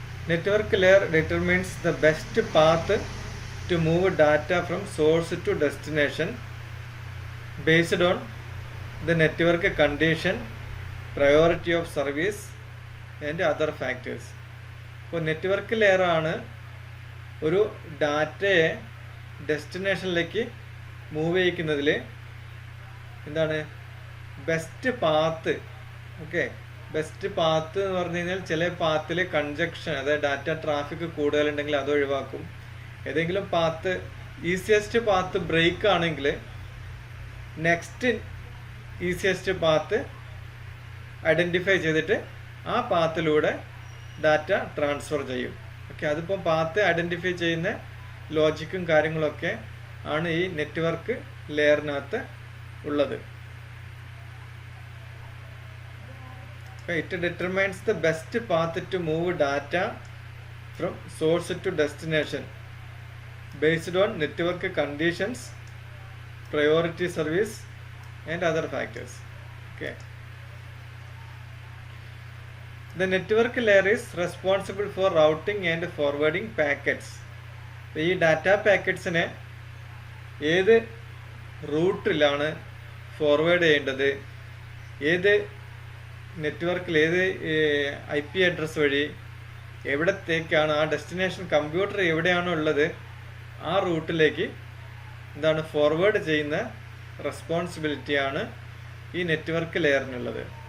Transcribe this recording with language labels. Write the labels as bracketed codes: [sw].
[en] Network layer determines the best path to move data from source to destination based on the network condition, priority of service and other factors. [ml] അപ്പോൾ network layer ആണ് ഒരു ഡാറ്റയെ ഡെസ്റ്റിനേഷനിലേക്ക് move ചെയ്യിക്കുന്നതിൽ എന്താണ് best path. Okay, best path എന്ന് പറഞ്ഞു കഴിഞ്ഞാൽ ചില പാത്തിൽ congestion, അതായത് ഡാറ്റ ട്രാഫിക് കൂടുതലുണ്ടെങ്കിൽ അത് ഒഴിവാക്കും. ഏതെങ്കിലും പാത്ത് ഈസിയസ്റ്റ് പാത്ത് ബ്രേക്ക് ആണെങ്കിൽ നെക്സ്റ്റ് ഈസിയസ്റ്റ് പാത്ത് ഐഡൻറ്റിഫൈ ചെയ്തിട്ട് ആ പാത്തിലൂടെ ഡാറ്റ ട്രാൻസ്ഫർ ചെയ്യും. ഓക്കെ, അതിപ്പം പാത്ത് ഐഡൻറ്റിഫൈ ചെയ്യുന്ന ലോജിക്കും കാര്യങ്ങളൊക്കെ ആണ് ഈ നെറ്റ്വർക്ക് ലെയറിനകത്ത് ഉള്ളത്. [en] It determines the best path to move data from source to destination based on network conditions, priority service and other factors. Okay. The network layer is responsible for routing and forwarding packets. [ml] ഈ data പാക്കറ്റ്സിനെ ഏത് റൂട്ടിലാണ് forward ചെയ്യേണ്ടത്, ഏത് നെറ്റ്വർക്കിൽ ഏത് IP address വഴി എവിടത്തേക്കാണ് ആ destination computer എവിടെയാണോ ഉള്ളത് ആ റൂട്ടിലേക്ക് എന്താണ് ഫോർവേഡ് ചെയ്യുന്ന റെസ്പോൺസിബിലിറ്റിയാണ് ഈ നെറ്റ്വർക്ക് ലെയറിനുള്ളത്.